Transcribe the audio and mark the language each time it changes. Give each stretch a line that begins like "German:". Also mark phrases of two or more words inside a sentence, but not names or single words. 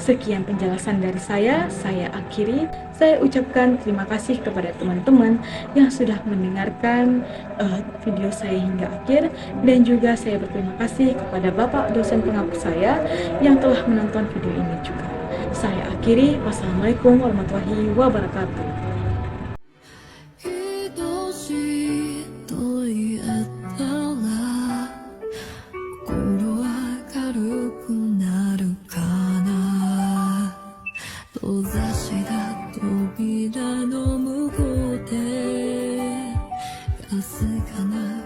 Indonesian: Sekian penjelasan dari saya akhiri. Saya ucapkan terima kasih kepada teman-teman yang sudah mendengarkan video saya hingga akhir, dan juga saya berterima kasih kepada Bapak dosen penghapus saya yang telah menonton video ini juga. Saya akhiri,
Arabic: والسلام عليكم ورحمة الله وبركاته.
Japanese: 愛しいと言えたら心は軽くなるかな。閉ざした扉の向こうでかすかな